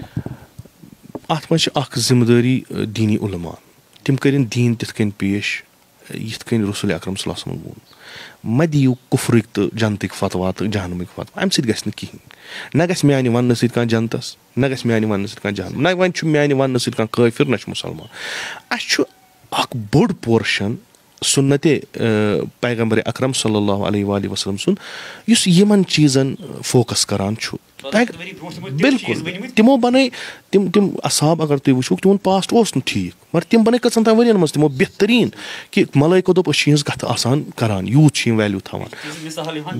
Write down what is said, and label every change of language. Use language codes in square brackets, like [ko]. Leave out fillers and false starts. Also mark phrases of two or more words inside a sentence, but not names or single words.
[ks] اَتھ منٛز چھِ اکھ ذِمہٕ دٲری دیٖنی عُلما تِم کٔرِنۍ دیٖن تِتھ کٔنۍ پیش یِتھ کٔنۍ رسول اکرم [ar] صلی اللہ علیہ وسلم [ks] ووٚن مہ دِیِو کُفرٕکۍ تہٕ جنتٕکۍ فتوا تہٕ جہنمٕکۍ فتوا اَمہِ سۭتۍ گژھِ نہٕ کِہینۍ نہ گژھِ میانہِ وَننہٕ سۭتۍ کانٛہہ جنتس نہ گژھِ میانہِ وَننہٕ سۭتۍ کانٛہہ جہنم نہ وۄنۍ چھُ میانہِ وَننہٕ سۭتۍ کانٛہہ کٲفِر نہ چھُ مُسلمان. اَسہِ چھُ اکھ بوٚڑ پورشن سُنتِ پیغمبرِ اکرم [ar] صلی اللہ علیہ وآلہ وسلم [ks] سُنٛد یُس یِمن چیٖزن فوکس کران چھُ بِلکُل تِمو بنٲے تِم اصحاب اگر تُہۍ وٕچھو تِہُنٛد پاسٹ اوس نہٕ ٹھیٖک مگر تِم بنٲے کٔژن تام ؤرین منٛز تِمو بہتریٖن کہِ ملٲیکو دوٚپ أسۍ چھِ یِہٕنٛز کتھٕ آسان کران یوٗت چھِ یِم ویلیوٗ تھاوان.